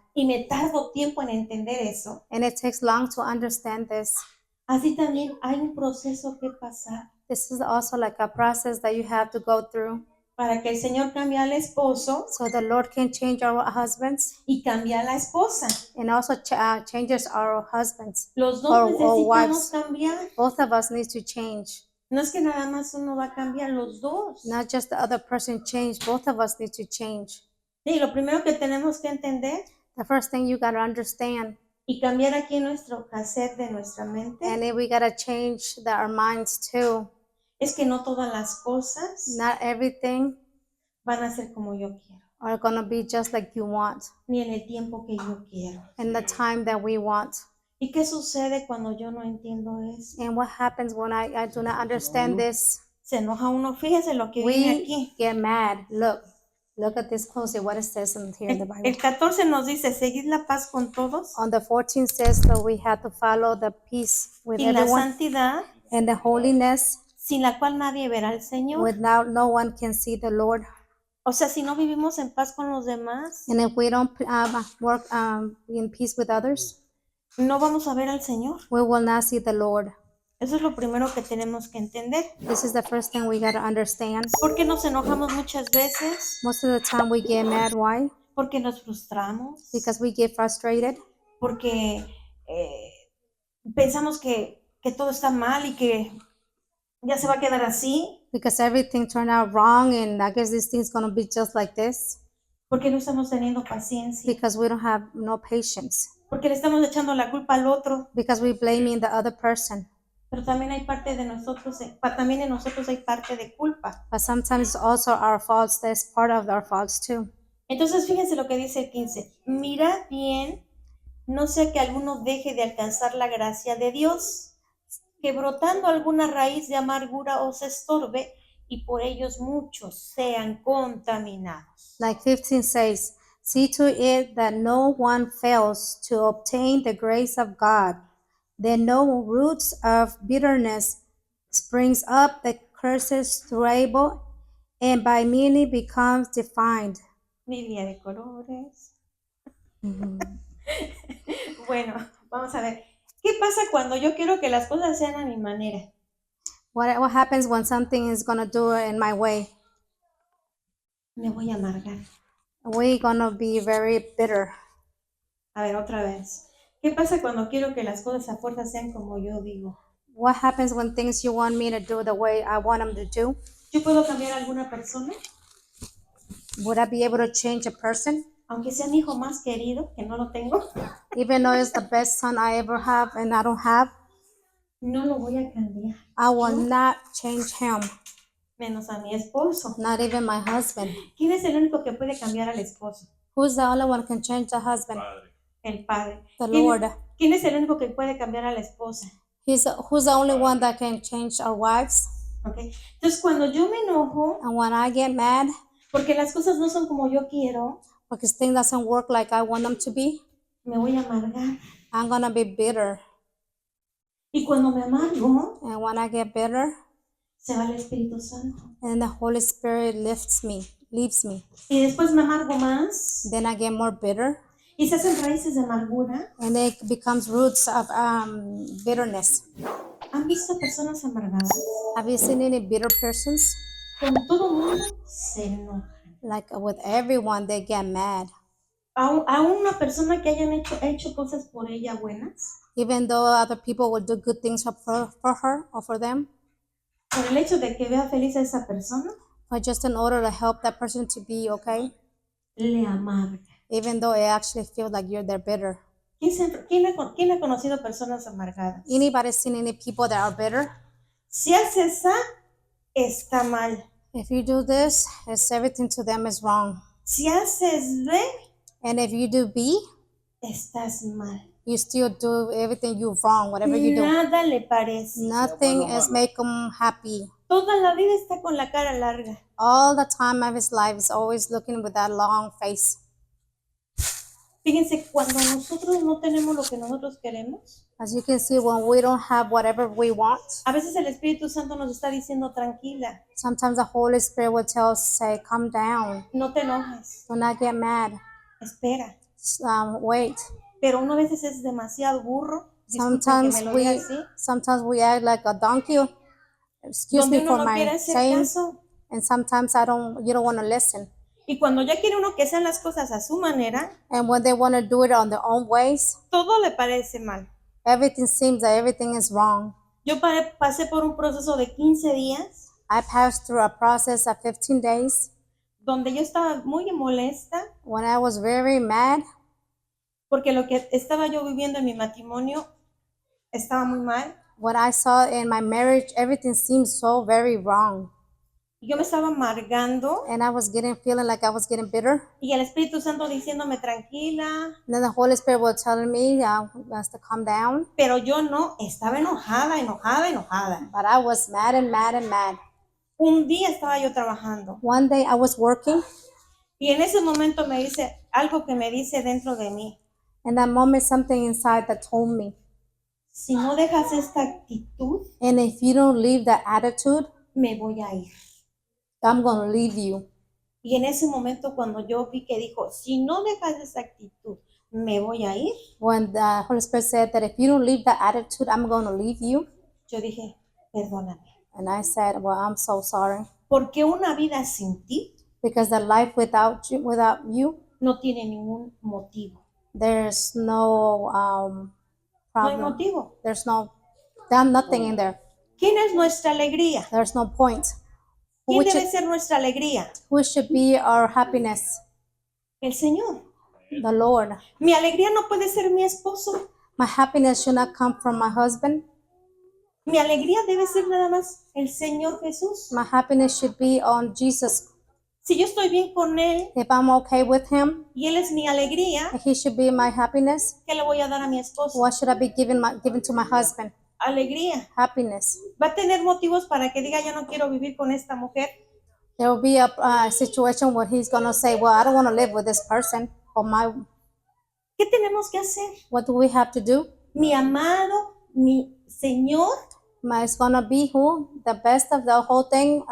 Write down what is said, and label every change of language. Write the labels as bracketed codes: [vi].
[es] Y me tardo tiempo en entender eso. [en] And it takes long to understand this. [es] Así también hay un proceso que pasar [en] This is also like a process that you have to go through. [es] para que el Señor cambie al esposo [en] So the Lord can change our husbands [es] y cambie a la esposa. [en] and also changes our husbands. [es] Los dos [en] Or [es] necesitamos [en] wives. [es] cambiar. [en] Both of us need to change. [es] No es que nada más uno va a cambiar, los dos. [en] Not just the other person change. Both of us need to change. [es] Y lo primero que tenemos que entender [en] The first thing you gotta understand, [es] y cambiar aquí nuestro cassette de nuestra mente [en] and then we gotta change our minds too. [es] es que no todas las cosas [en] Not everything [es] van a ser como yo quiero, [en] are gonna be just like you want, [es] ni en el tiempo que yo quiero. [en] in the time that we want. [es] ¿Y qué sucede cuando yo no entiendo eso? [en] And what happens when I do not understand this? [es] Se enoja uno, fíjese lo que viene [en] We [es] aquí. [en] get mad. Look at this closely, what it says in here in the Bible. [es] El 14 nos dice, seguid la paz con todos [en] On the 14th says that we have to follow the peace with [es] y la [en] everyone [es] santidad, [en] and the holiness [es] sin la cual nadie verá al Señor. [en] without no one can see the Lord. [es] O sea, si no vivimos en paz con los demás, [en] And if we don't work in peace with others, [es] no vamos a ver al Señor. [en] we will not see the Lord. [es] Eso es lo primero que tenemos que entender. [en] This is the first thing we got to understand. [es] ¿Por qué nos enojamos muchas veces? [en] Most of the time we get mad. Why? [es] Porque nos frustramos, [en] Because we get frustrated. [es] porque pensamos que todo está mal y que ya se va a quedar así, [en] Because everything turned out wrong, and I guess this thing's gonna be just like this. [es] porque no estamos teniendo paciencia, [en] Because we don't have no patience. [es] porque le estamos echando la culpa al otro, [en] Because we blaming the other person. [es] pero también hay parte de nosotros, también en nosotros hay parte de culpa. [en] But sometimes also our faults. That's part of our faults too. [es] Entonces fíjense lo que dice el 15, mirad bien, no sea que alguno deje de alcanzar la gracia de Dios, que brotando alguna raíz de amargura os estorbe y por ellos muchos sean contaminados. [en] Like 15 says, see to it that no one fails to obtain the grace of God, that no roots of bitterness springs up that curses through Abel, and by many becomes defined. [es] Biblia de colores. Bueno, vamos a ver. ¿Qué pasa cuando yo quiero que las cosas sean a mi manera? [en] What happens when something is gonna do it in my way? [es] Me voy a amargar. [en] We're gonna be very bitter. [es] A ver, otra vez. ¿Qué pasa cuando quiero que las cosas a fuerza sean como yo digo? [en] What happens when things you want me to do the way I want them to do? [es] ¿Yo puedo cambiar a alguna persona? [en] Would I be able to change a person? [es] Aunque sea mi hijo más querido, que no lo tengo, [en] Even though it's the best son I ever have and I don't have, [es] no lo voy a cambiar. [en] I will not change him, [es] Menos a mi esposo. [en] not even my husband. [es] ¿Quién es el único que puede cambiar al esposo? [en] Who's the only one can change the husband? [es] Padre. El padre. [en] The [es] ¿Quién, [en] Lord. [es] quién es el único que puede cambiar a la esposa? [en] Who's the only one that can change our wives? [es] ¿Ok? Entonces, cuando yo me enojo, [en] And when I get mad [es] porque las cosas no son como yo quiero, [en] because things doesn't work like I want them to be, [es] me voy a amargar. [en] I'm gonna be bitter. [es] Y cuando me amargo, [en] And when I get bitter, [es] se va el Espíritu Santo. [en] and the Holy Spirit leaves me. [es] Y después me amargo más. [en] Then I get more bitter, [es] Y se hacen raíces de amargura. [en] and it becomes roots of bitterness. [es] ¿Han visto personas amargadas? [en] Have you seen any bitter persons? [es] Con todo mundo se enojan. [en] Like with everyone, they get mad. [es] A una persona que hayan hecho cosas por ella buenas, [en] Even though other people will do good things for her or for them, [es] por el hecho de que vea feliz a esa persona, [en] but just in order to help that person to be okay, [es] le amarga. [en] even though it actually feels like you're there bitter. [es] ¿Quién ha conocido personas amargadas? [en] Anybody seen any people that are bitter? [es] Si haces A, está mal. [en] If you do this, everything to them is wrong. [es] Si haces B, [en] And if you do B, [es] estás mal. [en] you still do everything you wrong, whatever you do. [es] Nada le parece. [en] Nothing is make them happy. [es] Toda la vida está con la cara larga. [en] All the time of his life is always looking with that long face. [es] Fíjense, cuando nosotros no tenemos lo que nosotros queremos, [en] As you can see, when we don't have whatever we want, [es] a veces el Espíritu Santo nos está diciendo tranquila, [en] sometimes the Holy Spirit will tell us, say, calm down, [es] no te enojes, [en] do not get mad, [es] espera. [en] wait. [es] Pero uno a veces es demasiado burro, disculpen que me lo diga así, [en] Sometimes we act like a donkey. Excuse [es] donde [en] me [es] uno [en] for [es] no [en] my [es] quiere hacer [en] saying. [es] caso. [en] And sometimes you don't want to listen. [es] Y cuando ya quiere uno que sean las cosas a su manera, [en] And when they want to do it on their own ways, [es] todo le parece mal. [en] everything seems that everything is wrong. [es] Yo pasé por un proceso de 15 días [en] I passed through a process of 15 days [es] donde yo estaba muy molesta [en] when I was very mad [es] porque lo que estaba yo viviendo en mi matrimonio estaba muy mal. [en] what I saw in my marriage, everything seemed so very wrong. [es] Y yo me estaba amargando [en] And I was feeling like I was getting bitter. [es] y el Espíritu Santo diciéndome tranquila, [en] And then the Holy Spirit was telling me to calm down. [es] pero yo no, estaba enojada. [en] But I was mad and mad and mad. [es] Un día estaba yo trabajando [en] One day I was working, [es] y en ese momento me dice algo que me dice dentro de mí, [en] and that moment something inside that told me, [es] si no dejas esta actitud, [en] and if you don't leave that attitude, [es] me voy a ir. [en] I'm going to leave you. [es] Y en ese momento cuando yo vi que dijo, si no dejas esa actitud, me voy a ir, [en] When the Holy Spirit said that if you don't leave that attitude, I'm going to leave you. [es] yo dije, perdóname, [en] And I said, well, I'm so sorry. [es] porque una vida sin ti [en] Because the life without you, [es] no tiene ningún motivo. [en] there's no [es] No hay [en] problem. [es] motivo. [en] There's nothing in there. [es] ¿Quién es nuestra alegría? [en] There's no point. [es] ¿Quién debe ser nuestra alegría? [en] Who should be our happiness? [es] El Señor. [en] The Lord. [es] Mi alegría no puede ser mi esposo. [en] My happiness should not come from my husband. [es] Mi alegría debe ser nada más el Señor Jesús. [en] My happiness should be on Jesus. [es] Si yo estoy bien con Él [en] If I'm okay with him, [es] y Él es mi alegría, [en] he should be my happiness. [es] ¿qué le voy a dar a mi esposo? [en] What should I be giving to my husband? [es] Alegría. [en] Happiness. [es] Va a tener motivos para que diga, ya no quiero vivir con esta mujer. [en] There will be a situation where he's going to say, well, I don't want to live with this person. [es] ¿Qué tenemos que hacer? [en] What do we have to do? [es] Mi amado, mi Señor, [en] It's going to be who? The best of the whole thing.